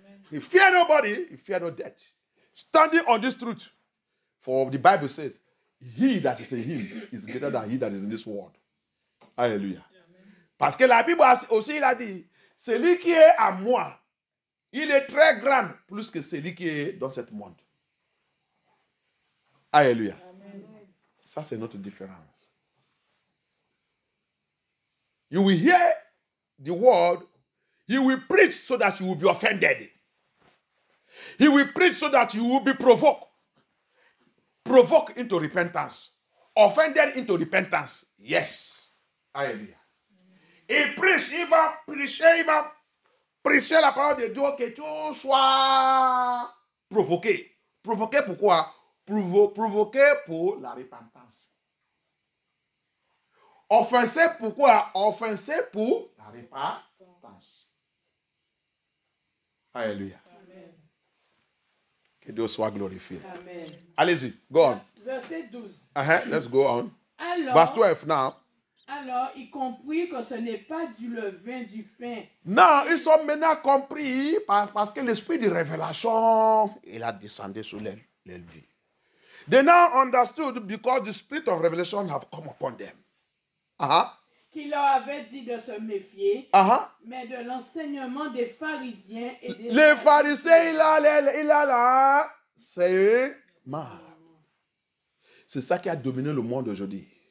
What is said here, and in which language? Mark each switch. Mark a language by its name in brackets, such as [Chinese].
[English] He fear nobody, he fear no death. Standing on this truth, for the Bible says, he that is in him is greater than he that is in this world. [French] Alléluia. Parce que la Bible aussi, il a dit, celui qui est à moi, il est très grand, plus que celui qui est dans ce monde. Alléluia. Ça, c'est notre différence. [English] You will hear the word, he will preach so that you will be offended. He will preach so that you will be provoked. Provoked into repentance. Offended into repentance. Yes. Alléluia. [French] Il prêche, il va prêcher la parole de Dieu que tu sois provoqué. Provoqué pourquoi? Provoqué pour la repentance. Offensé pourquoi? Offensé pour la repentance. Alléluia. Que Dieu soit glorifié. Amen. Allez-y, [English] go on. [French] Verset 12. [English] Let's go on. [French] Alors, [English] Verse 12 now. [French] Alors, il comprit que ce n'est pas du levain du pain. Non, ils sont maintenant compris parce que l'esprit de révélation, il a descendu sur leur vie. [English] They now understood because the spirit of revelation have come upon them. [French] Qui leur avait dit de se méfier, mais de l'enseignement des pharisiens et des... Les pharisiens, il a là, c'est mal. C'est ça qui a dominé le monde aujourd'hui.